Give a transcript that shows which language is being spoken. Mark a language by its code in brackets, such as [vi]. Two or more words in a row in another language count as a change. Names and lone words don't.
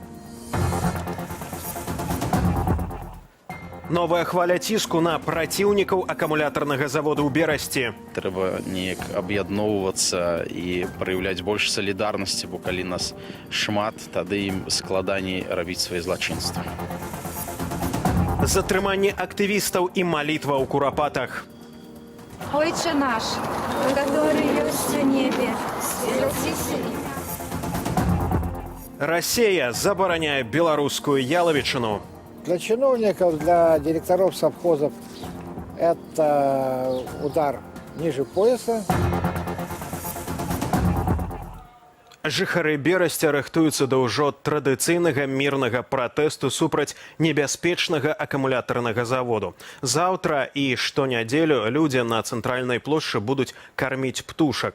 [be] Новая хваля ціску на праціўнікаў акумулятарнага заводу ў Берасці. Трэба неяк аб'ядноўвацца і праяўляць больш салідарнасці, бо калі нас шмат, тады ім складаней рабіць свае злачынствы. Затрыманне актывістаў і малітва ў Курапатах. [ru] Отче наш, который есть в небе, святися имя. [be] Россия забараняе беларускую яловичину. [ru] Для чиновников, для директоров совхозов это удар ниже пояса. [be] Жыхары Берасця рыхтуюцца да ўжо традыцыйнага мірнага пратэсту супраць небяспечнага акумулятарнага заводу. Заўтра і штонядзелю людзі на цэнтральнай плошчы будуць карміць птушак.